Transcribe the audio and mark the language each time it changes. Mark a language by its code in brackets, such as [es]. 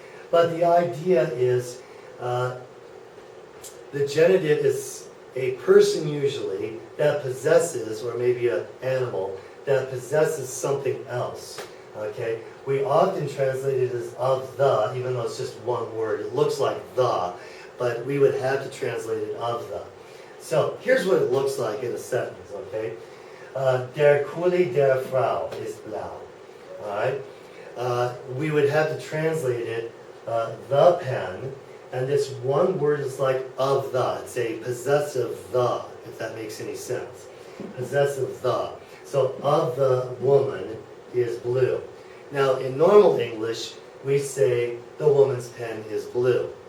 [en] But the idea is, the genitive is a person usually that possesses, or maybe an animal, that possesses something else. Okay? We often translate it as of the, even though it's just one word. It looks like the, but we would have to translate it of the. So here's what it looks like in a sentence, okay? [de] Der Kuli der Frau ist blau. [en] Alright? We would have to translate it, the pen. And this one word is like of the. It's a possessive the, if that makes any sense. Possessive the. So of the woman is blue. Now in normal English, we say the woman's pen is blue.